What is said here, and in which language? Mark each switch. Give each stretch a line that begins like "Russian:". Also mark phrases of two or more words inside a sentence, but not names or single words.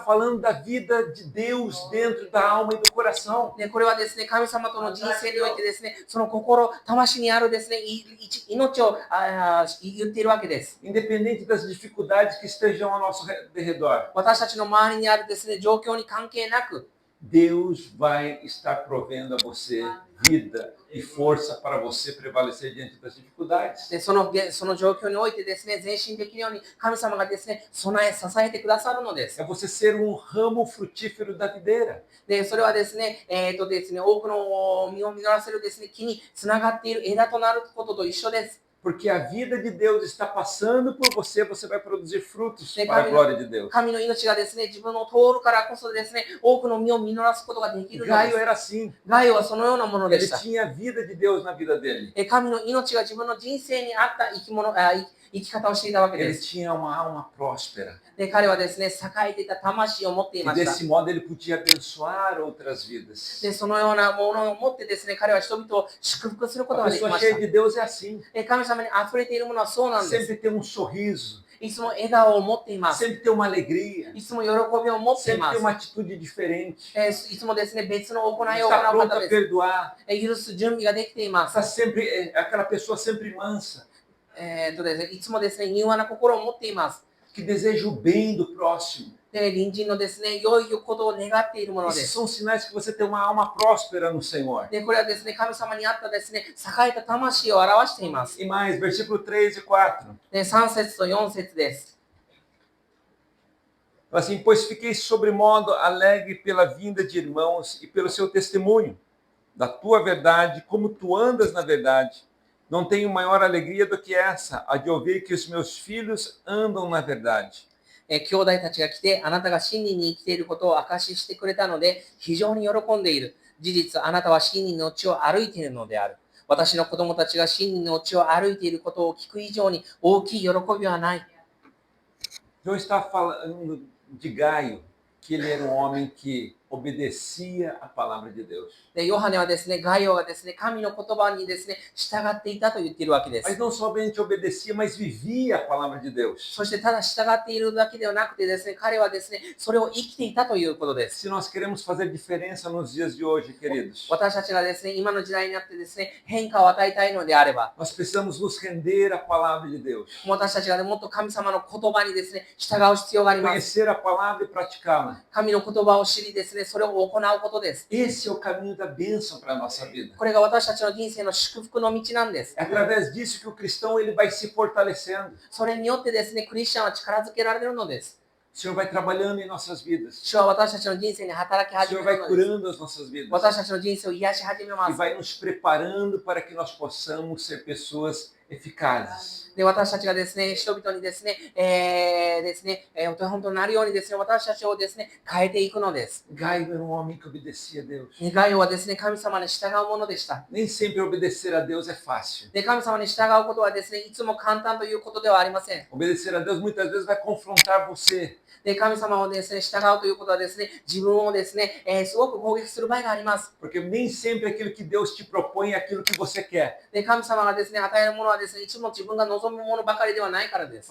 Portuguese: está falando da vida de Deus dentro da alma e do coração.
Japanese: で、これはですね、神様との人生においてですね、その心、魂にあるですね、命を言っているわけです。
Portuguese: Independente das dificuldades que estejam ao nosso redor,
Japanese: 私たちの周りにあるですね、状況に関係なく、
Portuguese: Deus vai estar provendo a você vida e força para você prevalecer diante das dificuldades.
Japanese: でその状況においてですね、前進できるように神様がですね、支えてくださるのです。
Portuguese: É você ser um ramo frutífero da videira.
Japanese: で、それはですね、ですね、多くの実を実らせるですね、木につながっている枝となることと一緒です。
Portuguese: Porque a vida de Deus está passando por você, você vai produzir frutos para a glória de Deus.
Japanese: 神の命がですね、自分を通るからこそですね、多くの実を実らすことができるので
Portuguese: Gaio
Japanese: す。
Portuguese: era assim.
Japanese: ガイオはそのようなもので
Portuguese: Ele
Japanese: した。
Portuguese: tinha a vida de Deus na vida dele.
Japanese: 神の命が自分の人生に合った生き方をしていたわけで
Portuguese: Ele
Japanese: す。
Portuguese: tinha uma alma próspera.
Japanese: で、彼はですね、栄えていた魂を持ってい
Portuguese: E
Japanese: ました。
Portuguese: desse modo ele podia abençoar outras vidas.
Japanese: で、そのようなものを持ってですね、彼は人々を祝福することが
Portuguese: A
Japanese: でき
Portuguese: pessoa
Japanese: まし
Portuguese: cheia
Japanese: た。
Portuguese: de Deus é assim.
Japanese: 神様に溢れているものはそうなんです。
Portuguese: Sempre tem um sorriso,
Japanese: いつも笑顔を持っています。
Portuguese: sempre tem uma alegria,
Japanese: いつも喜びを持ってい
Portuguese: sempre
Japanese: ま
Portuguese: tem
Japanese: す。
Portuguese: uma atitude diferente.
Japanese: いつもですね、別の行いを行
Portuguese: Está
Japanese: う
Portuguese: pronto
Japanese: 方
Portuguese: a
Japanese: です。
Portuguese: perdoar.
Japanese: 許す準備ができていま
Portuguese: Está
Japanese: す。
Portuguese: sempre aquela pessoa sempre mansa,
Japanese: ですね、いつもですね、柔和な心を持っています。
Portuguese: que deseja o bem do próximo.
Japanese: で、隣人のですね、良いことを願っているもので
Portuguese: Esses
Japanese: す。
Portuguese: são sinais que você tem uma alma próspera no Senhor.
Japanese: で、これはですね、神様にあったですね、栄えた魂を表しています。
Portuguese: E mais, versículo 3 e 4.
Japanese: で、3節と4節です。
Portuguese: Fala assim, pois fiquei sobremodo alegre pela vinda de irmãos e pelo seu testemunho, da tua verdade, como tu andas na verdade. Não tenho maior alegria do que essa, a de ouvir que os meus filhos andam na verdade.
Japanese: 兄弟たちが来て、あなたが真理に生きていることを証ししてくれたので、非常に喜んでいる。事実、あなたは真理の地を歩いているのである。私の子供たちが真理の地を歩いていることを聞く以上に大きい喜びはない。
Portuguese: João está falando de Gaio, que ele era um homem que obedecia a palavra de Deus.
Japanese: で、ヨハネはですね、ガイオがですね、神の言葉にですね、従っていたと言っているわけで
Portuguese: Mas
Japanese: す。
Portuguese: não somente obedecia, mas vivia a palavra de Deus.
Japanese: そしてただ従っているだけではなくてですね、彼はですね、それを生きていたということです。
Portuguese: Se nós queremos fazer diferença nos dias de hoje, queridos,
Japanese: 私たちがですね、今の時代になってですね、変化を与えたいのであれば、
Portuguese: nós precisamos nos render à palavra de Deus.
Japanese: 私たちが、ね、もっと神様の言葉にですね、従う必要があります。
Portuguese: Conhecer a palavra e praticá-la.
Japanese: 神の言葉を知りですね、それを行うことです。
Portuguese: Esse é o caminho da bênção para a nossa vida.
Japanese: これが私たちの人生の祝福の道なんです。
Portuguese: É através disso que o cristão ele vai se fortalecendo.
Japanese: それによってですね、クリスチャンは力づけられるのです。
Portuguese: O Senhor vai trabalhando em nossas vidas.
Japanese: 主は私たちの人生に働き
Portuguese: O
Japanese: 始
Portuguese: Senhor
Japanese: め
Portuguese: vai
Japanese: るのです。
Portuguese: curando as nossas vidas.
Japanese: 私たちの人生を癒し始めま
Portuguese: E
Japanese: す。
Portuguese: vai nos preparando para que nós possamos ser pessoas eficazes.
Japanese: で、私たちがですね、人々にですね、本当になるようにですね、私たちをですね、変えていくのです。
Portuguese: Gaio era um homem que obedecia a Deus.
Japanese: ガイオはですね、神様に従うものでした。
Portuguese: Nem sempre obedecer a Deus é fácil.
Japanese: で、神様に従うことはですね、いつも簡単ということではありません。
Portuguese: Obedecer a Deus muitas vezes vai confrontar você.
Japanese: で、神様をですね、従うということはですね、自分をですね、すごく攻撃する場合があります。
Portuguese: Porque nem sempre aquilo que Deus te propõe é aquilo que você quer.
Japanese: で、神様がですね、与えるものはですね、いつも自分が望むものばかりではないからです。